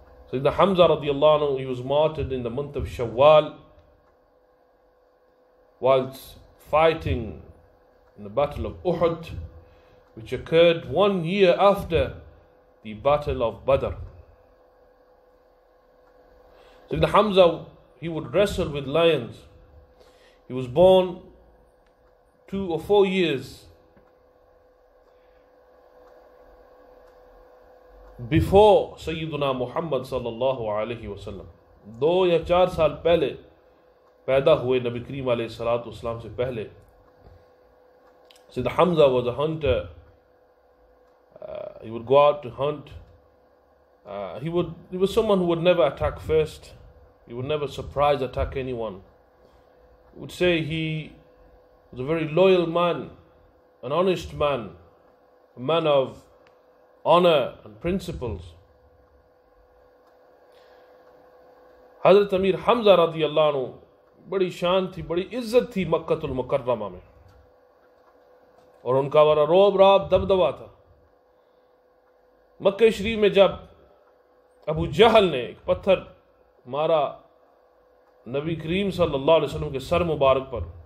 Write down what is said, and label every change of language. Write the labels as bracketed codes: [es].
[en] Sayyidina Hamza radiallahu anhu, he was martyred in the month of Shawwal whilst fighting in the Battle of Uhud, which occurred 1 year after the Battle of Badr. Sayyidina Hamza, he would wrestle with lions. He was born 2 or 4 years before [ur] سیدنا محمد صلی اللہ علیہ وسلم، 2 یا 4 سال پہلے پیدا ہوئے نبی کریم علیہ السلام سے پہلے۔ [en] Sayyidina Hamza was a hunter. He would go out to hunt. He was someone who would never attack first. He would never surprise attack anyone. He would say he was a very loyal man, an honest man, a man of honor and principles. [ur] حضرت امیر حمزہ رضی اللہ عنہ بڑی شان تھی، بڑی عزت تھی مکۃ المکرمہ میں، اور ان کا بڑا روب راب دبدبا تھا۔ مکہ شریف میں جب ابو جہل نے ایک پتھر مارا نبی کریم صلی اللہ علیہ وسلم کے سر مبارک پر،